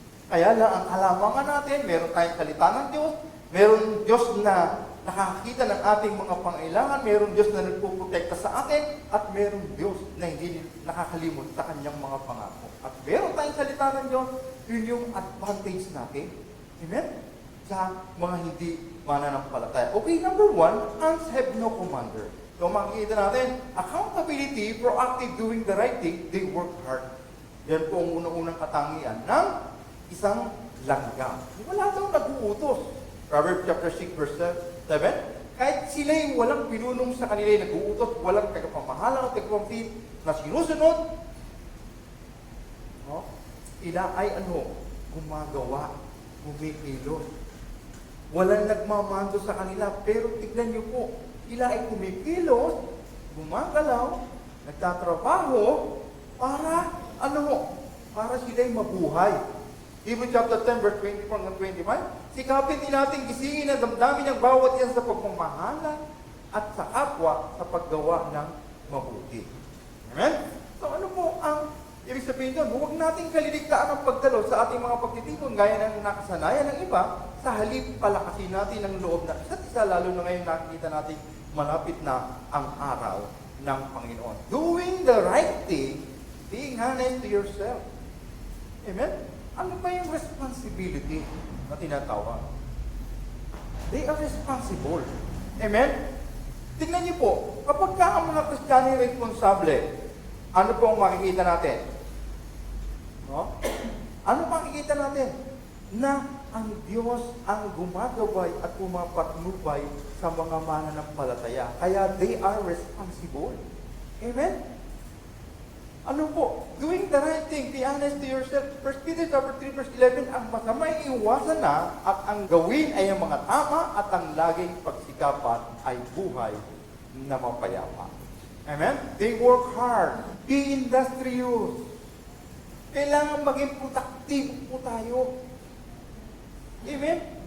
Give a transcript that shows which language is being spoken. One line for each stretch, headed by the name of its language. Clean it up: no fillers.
Filipino: Kaya lang ang kalamangan natin, meron tayong salita ng Diyos, meron Diyos na nakakita ng ating mga pangailangan, meron Diyos na nagpuprotekta sa atin, at meron Diyos na hindi nakakalimot sa kanyang mga pangako. At meron tayong salita ng Diyos, yun yung advantage natin. Amen? Sa mga hindi mananampalataya.
English: Okay, number 1, ants have no commander. So
Filipino: makikita natin,
English: accountability, proactive doing the right thing, they work hard.
Filipino: Yan po ang unang-unang katangian ng isang langgam. Wala daw nag-uutos. Proverbs chapter 6 verse 7, kahit sila'y walang pinunong sa kanila, nag-uutos, walang tagapamahalang o tagapamtit na sinusunod, no? Sila ay gumagawa, kumikilos. Walang nagmamando sa kanila, pero tignan niyo po, sila ay kumikilos, gumagalaw, nagtatrabaho, para para sila'y mabuhay. Hebrews chapter 10 verse 24 hanggang 25, sikapin din natin gisingin ang damdamin ng bawat yan sa pagmamahala at sa kapwa sa paggawa ng mabuti. Amen? So ano po ang ibig sabihin doon? Huwag nating kaliligtaan ang pagdalo sa ating mga pagtitipon gaya ng nakasanayan ng iba, sa halip palakasin natin ang loob na isa't isa, lalo na ngayon nakikita natin malapit na ang araw ng Panginoon.
English: Doing the right thing, being honest to yourself.
Filipino: Amen? Ano ba yung responsibility na tinatawag?
English: They are responsible. Amen?
Filipino: Tingnan niyo po, kapag ka ang mga Kristiyano ay responsable, ano po ang makikita natin? No? Ano makikita natin? Na ang Diyos ang gumagabay at pumapatnubay sa mga mananampalataya. Kaya
English: they are responsible.
Filipino: Amen? Ano po?
English: Doing the right thing, be honest to yourself.
Filipino: 1 Peter chapter 3 verse 11, ang masama ay iwasan na at ang gawin ay ang mga tama at ang laging pagsikapan ay buhay na mapayapa.
English: Amen? They work hard. Be industrious.
Filipino: Kailangan maging productive po tayo. Amen?